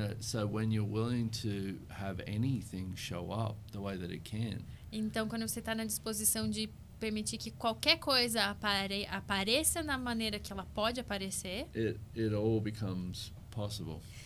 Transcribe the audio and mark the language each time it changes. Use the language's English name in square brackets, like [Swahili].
[English] So when you're willing to have anything show up the way that it can, [Portuguese] Então, quando você está na disposição de permitir que qualquer coisa apareça na maneira que ela pode aparecer, [English] it all becomes possible.